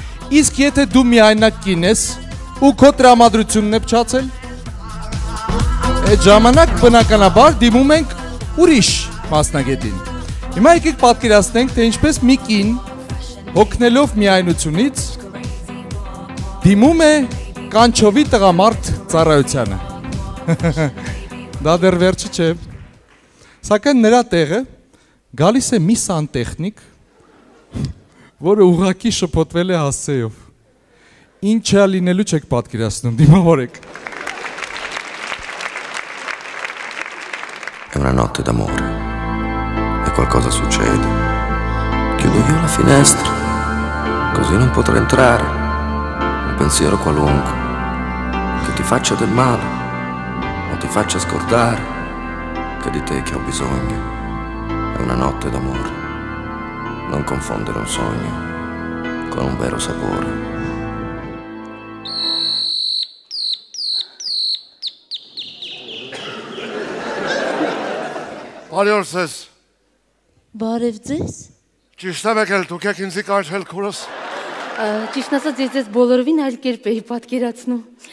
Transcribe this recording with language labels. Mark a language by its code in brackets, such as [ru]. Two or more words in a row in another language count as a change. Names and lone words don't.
[hy] Իսկ եթե դու միայնակ կին ես ու քո տրամադրությունն է փչացել, այդ ժամանակ բնականաբար դիմում ենք ուրիշ մասնագետին։ Հիմա եկեք պատկերացնենք, թե ինչպես մի կին հոգնելով միայնությունից դիմում է կանչովի տղամարդ ծառայությանը։ Դա դեռ վերջը չէ։ Սակայն նրա տեղը գալիս է մի սանտեխնիկ, որը ուղղակի շփոթվել է հասցեով։ Ինչ է լինելու չեք պատկերացնում, դիմավորեք։ [it] È una notte d'amore e qualcosa succede. Chiudo io la finestra, così non potrò entrare. Un pensiero qualunque che ti faccia del male o ti faccia scordare che di te che ho bisogno. È una notte d'amore. Non confondere un sogno con un vero sapore. [hy] Բարի օր ձեզ։ Բարև ձեզ։ Ճիշտ եմ եկել, դուք եք ինձ կանչել քուրս։ Ճիշտն ասած ես ձեզ բոլորովին այլ կերպ էի պատկերացնում։